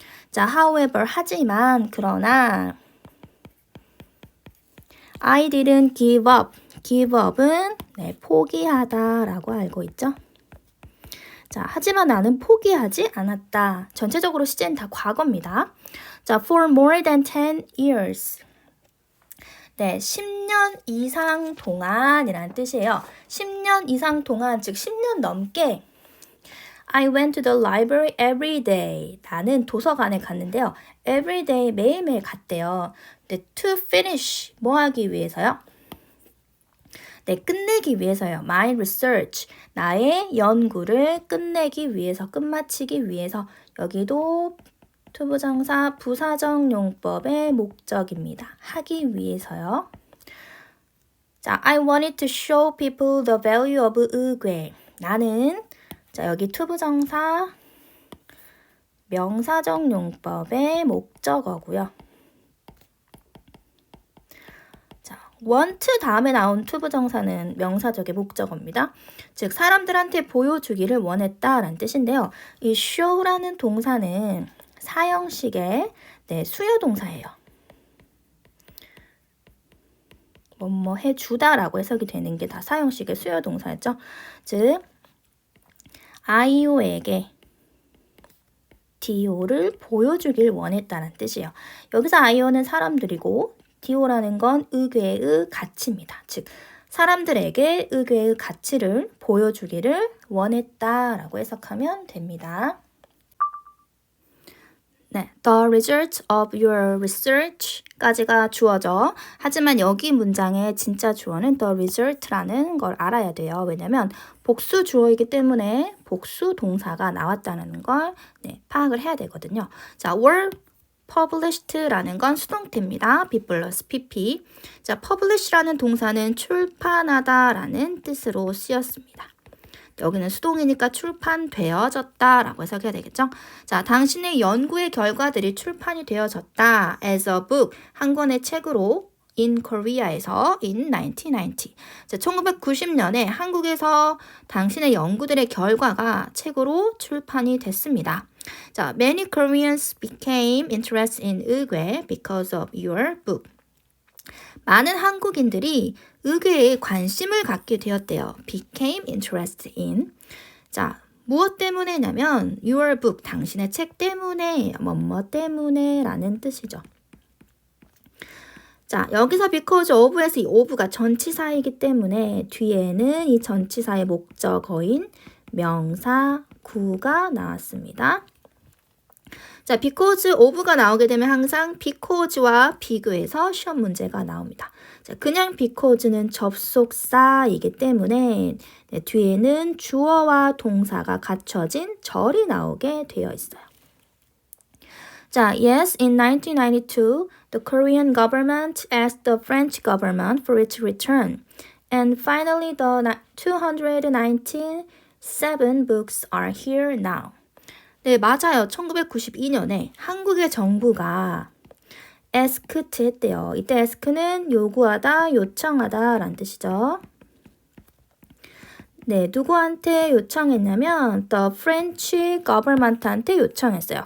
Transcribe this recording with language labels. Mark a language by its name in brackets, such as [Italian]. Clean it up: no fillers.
[English] 자, however, [Korean] 하지만, 그러나 [English] I didn't give up. [Korean] give up은 포기하다라고 알고 있죠. 자, 하지만 나는 포기하지 않았다. 전체적으로 시제는 다 과거입니다. [English] 자, for more than 10 years. [Korean] 네, 10년 이상 동안이라는 뜻이에요. 10년 이상 동안, 즉 10년 넘게 [English] I went to the library every day. [Korean] 나는 도서관에 갔는데요. [English] every day, [Korean] 매일매일 갔대요. 네, [English] to finish, [Korean] 뭐 하기 위해서요? 네, 끝내기 위해서요. [English] My research, [Korean] 나의 연구를 끝내기 위해서, 끝마치기 위해서. 여기도 투부정사 부사적 용법의 목적입니다. 하기 위해서요. [English] 자, I wanted to show people the value of 의궤. [Korean] 나는, 자, 여기 투부정사 명사적 용법의 목적어고요. 자, want 다음에 나온 투부정사는 명사적의 목적어입니다. 즉 사람들한테 보여주기를 원했다라는 뜻인데요. 이 show라는 동사는 사형식의 수요동사예요. 뭐뭐 해주다라고 해석이 되는 게 다 사형식의 수요동사였죠. 즉 아이오에게 디오를 보여주길 원했다는 뜻이에요. 여기서 아이오는 사람들이고 디오라는 건 의궤의 가치입니다. 즉 사람들에게 의궤의 가치를 보여주기를 원했다라고 해석하면 됩니다. [English] 네, the result of your research까지가 주어죠. [Korean] 하지만 여기 문장의 진짜 주어는 [English] the result [Korean] 라는 걸 알아야 돼요. 왜냐면 복수 주어이기 때문에 복수 동사가 나왔다는 걸 파악을 해야 되거든요. 자, [English] were published [Korean] 라는 건 수동태입니다. be 플러스 pp. 자, publish라는 동사는 출판하다라는 뜻으로 쓰였습니다. 여기는 수동이니까 출판되어졌다 라고 해석해야 되겠죠. 자, 당신의 연구의 결과들이 출판이 되어졌다. [English] as a book, [Korean] 한 권의 책으로 [English] in Korea에서 in 1990. [Korean] 자, 1990년에 한국에서 당신의 연구들의 결과가 책으로 출판이 됐습니다. [English] 자, many Koreans became interested in 의궤 because of your book. [Korean] 많은 한국인들이 의궤에 관심을 갖게 되었대요. [English] became interested in. [Korean] 자, 무엇 때문에냐면 [English] your book, [Korean] 당신의 책 때문에, 뭐뭐 때문에 라는 뜻이죠. 자, 여기서 because of에서 이 of가 전치사이기 때문에 뒤에는 이 전치사의 목적어인 명사 gu가 나왔습니다. 자, because of가 나오게 되면 항상 because와 비교해서 시험 문제가 나옵니다. 자, 그냥 because는 접속사이기 때문에 뒤에는 주어와 동사가 갖춰진 절이 나오게 되어 있어요. [English] 자, yes, in 1992, the Korean government asked the French government for its return. And finally, the 297 books are here now. [Korean] 네, 맞아요. 1992년에 한국의 정부가 asked 했대요. 이때 ask는 요구하다, 요청하다 라는 뜻이죠. 네, 누구한테 요청했냐면 [English] the French government [Korean] 한테 요청했어요.